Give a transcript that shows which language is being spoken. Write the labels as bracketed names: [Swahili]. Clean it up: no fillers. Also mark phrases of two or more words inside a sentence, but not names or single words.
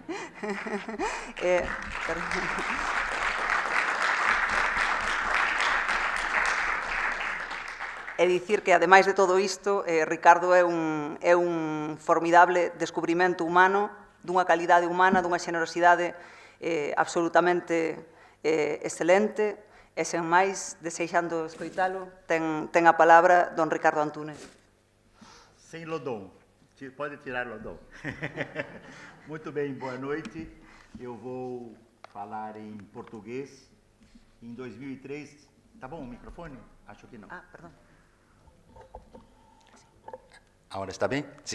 [Galician] E dicir que, ademais de todo isto, Ricardo é un formidable descubrimento humano, dunha calidade humana, dunha xenerosidade absolutamente excelente, e sen máis, desexando escoitalo, ten a palabra don Ricardo Antunes. [Portuguese] Sem Lodon, pode tirar Lodon. Muito bem, boa noite. Eu vou falar em português. Em 2003, tá bom o microfone? Acho que não. Ah, perdão. Agora está bem? Sim.